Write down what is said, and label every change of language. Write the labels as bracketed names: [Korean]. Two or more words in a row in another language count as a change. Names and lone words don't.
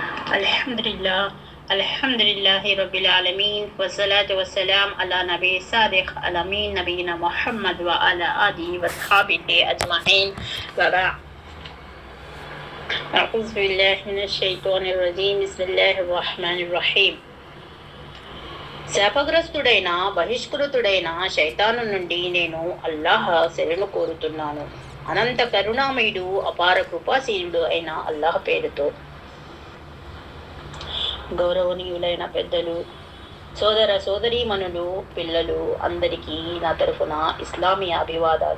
[Arabic] الحمد لله الحمد لله رب العالمين والصلاة والسلام على نبي صادق الأمين نبينا محمد وعلى آله وأصحابه أجمعين وبعد أعوذ بالله من الشيطان الرجيم بسم الله الرحمن الرحيم [Telugu] శాపగ్రస్తుడైన బహిష్కృతుడైన శైతాను నుండి నేను అల్లాహ్ శరణు కోరుతున్నాను. అనంత కరుణామయుడు అపార కృపాశీలుడు అయిన అల్లాహ్ పేరుతో. గౌరవనీయులైన పెద్దలు, సోదర సోదరీమణులు, పిల్లలు అందరికీ నా తరఫున ఇస్లామీ అభివాదాలు.